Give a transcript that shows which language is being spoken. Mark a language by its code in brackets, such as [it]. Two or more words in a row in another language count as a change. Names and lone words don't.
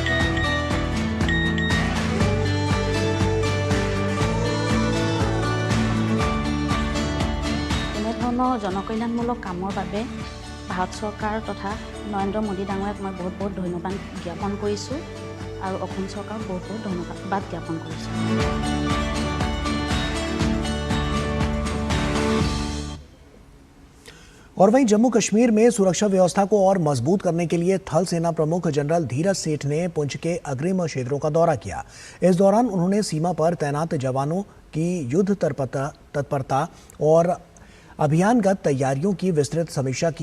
[as] জনকল্যাণমূলক কামৰ বাবে ভাৰত চৰকাৰ তথা নৰেন্দ্ৰ মোদী ডাঙৰীয়াক মই বহুত বহুত ধন্যবাদ জ্ঞাপন কৰিছোঁ আৰু অসম চৰকাৰক বহুত বহুত ধন্যবাদ জ্ঞাপন কৰিছোঁ। [hi] और वहीं जम्मू कश्मीर में सुरक्षा व्यवस्था को और मजबूत करने के लिए थल सेना प्रमुख जनरल धीरज सेठ ने पुंछ के अग्रिम क्षेत्रों का दौरा किया। इस दौरान उन्होंने सीमा पर तैनात जवानों की युद्ध तत्परता और अभियानगत तैयारियों की विस्तृत समीक्षा की।